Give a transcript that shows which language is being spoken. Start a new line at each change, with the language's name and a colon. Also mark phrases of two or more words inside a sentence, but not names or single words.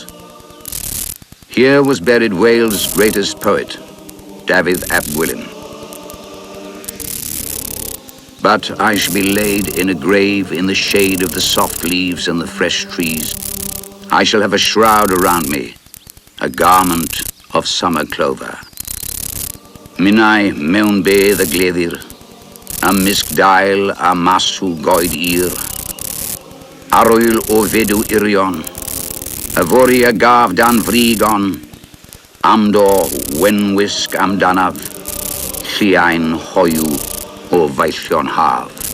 English: Here was buried Wales' greatest poet, Dafydd ap Gwilym. But I shall be laid in a grave in the shade of the soft leaves and the fresh trees. I shall have a shroud around me, a garment of summer clover.
Welsh: Minnau mewn bedd y gleddir, ymysg dail a masw goed ir. Arwyl o fedw irion, y fori a gaf dan frigon, amdo wenwisg amdanaf, lliain hoiw o feillion haf.